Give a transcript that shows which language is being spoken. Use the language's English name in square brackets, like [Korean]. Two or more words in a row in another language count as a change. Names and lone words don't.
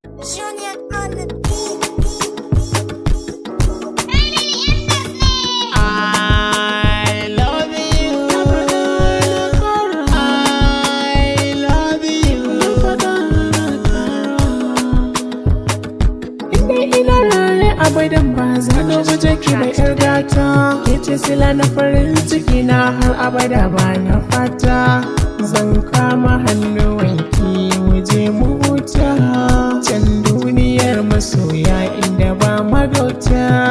[English] Junior on the beat. I love you. I love you. [Hausa] Indai ina raye abadan ba za na guje ki ba, 'yar gata. Ke ce sila na farin ciki na, har abada ba na fata. Zan kama hannuwanki mu je mu huta, can duniyar masoya inda ba magauta.